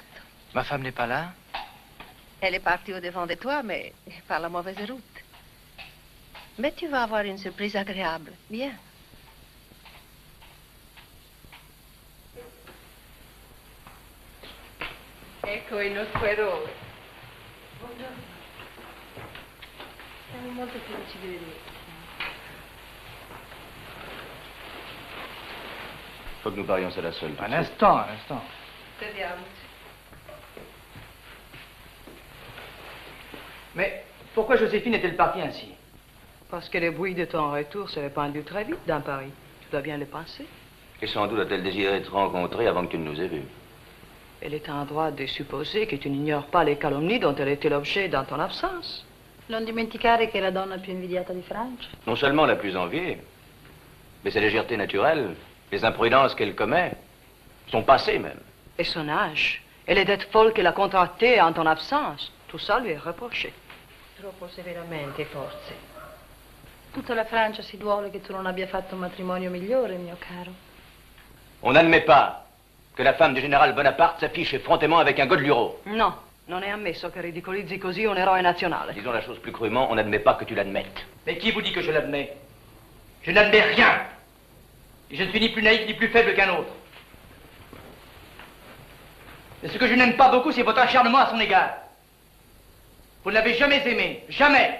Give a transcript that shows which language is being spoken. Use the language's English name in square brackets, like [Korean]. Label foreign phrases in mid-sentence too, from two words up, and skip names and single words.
[French] ma femme n'est pas là? Elle est partie au-devant de toi, mais par la mauvaise route. Mais tu vas avoir une surprise agréable. Viens. [Italian] Ecco il nostro eroe. Buongiorno. Siamo molto felici di vederti. [French] Faut que nous parlions ça la seule. Un instant, un instant. [Italian] Sediamoci. [French] Mais pourquoi Joséphine est-elle partie ainsi? Parce que le bruit de ton retour s'est répandu très vite dans Paris. Tu dois bien le penser. Et sans doute a-t-elle désiré te rencontrer avant que tu ne nous aies vus. Elle est en droit de supposer que tu n'ignores pas les calomnies dont elle était l'objet dans ton absence. [Italian] Non dimenticare che è la donna più invidiata di Francia. [French] Non seulement la plus enviée, mais sa légèreté naturelle, les imprudences qu'elle commet, son passé même. Et son âge, et les dettes folles qu'elle a contractées en ton absence. Tout ça lui est reproché. [Italian] Troppo severamente, forse. Tutta la Francia si duole che tu non abbia fatto un matrimonio migliore, mio caro. [French] On n'admet pas que la femme du général Bonaparte s'affiche effrontément avec un Godluro. [Italian] No, non è ammesso che ridicolizzi così un eroe nazionale. [French] Disons la chose plus crûment, on n'admet pas que tu l'admettes. Mais qui vous dit que je l'admets? Je n'admets rien. Et je ne suis ni plus naïf ni plus faible qu'un autre. Mais ce que je n'aime pas beaucoup, c'est votre acharnement à son égard. Vous ne l'avez jamais aimée, jamais.